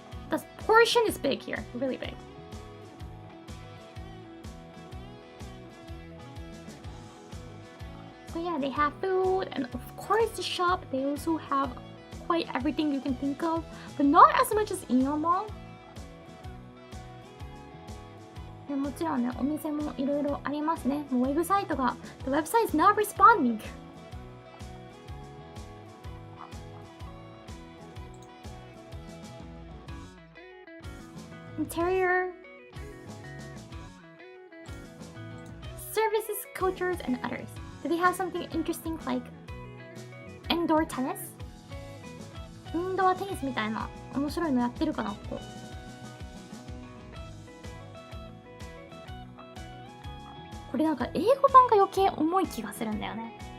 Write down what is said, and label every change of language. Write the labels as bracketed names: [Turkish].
[English] The portion is big here, really big. So yeah, they have food, and of course the shop, they also have quite everything you can think of, but not as much as Aeon Mall. [Japanese] でもちろんね、お店もいろいろありますね。もうウェブサイトが、 [English] the website is not responding. Interior, services, cultures, and others. Do they have something interesting like indoor tennis? [Japanese] インドアテニスみたいな面白いのやってるかな、ここ。これなんか英語版が余計重い気がするんだよね。